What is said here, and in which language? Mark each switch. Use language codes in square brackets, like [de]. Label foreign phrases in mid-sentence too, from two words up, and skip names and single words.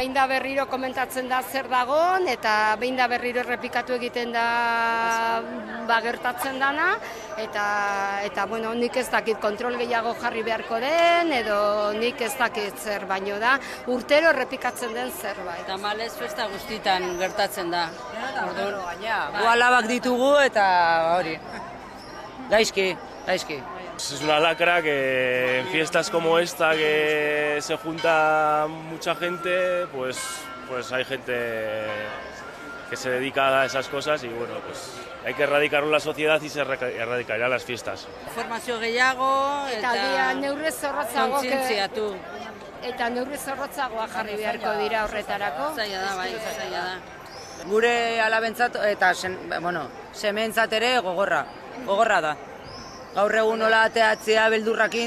[eu] Behin da berriro komentatzen da zer dagon, eta behin da berriro errepikatu egiten da gertatzen dana, eta bueno, nik ez dakit kontrol gehiago jarri beharko den, edo nik ez dakit zer, baino da urtero errepikatzen den zerbait. Tamalez festa guztitan gertatzen da. Gu alabak ditugu eta hori, gaizki. [es] Es una lacra que en fiestas como esta, que se junta mucha gente, pues hay gente que se dedica a esas cosas y bueno, pues hay que erradicarlo en la sociedad y se erradicará las fiestas. [eu] Informazio gehiago eta neurri zorrotzago kontzientziatu. Eta neurri zorrotzagoa jarri beharko dira horretarako. Zaila da, bai, zaila da. Gure alabentzat eta sementzat ere gogorra da. Gaur egun nola ateatzea beldurrakin.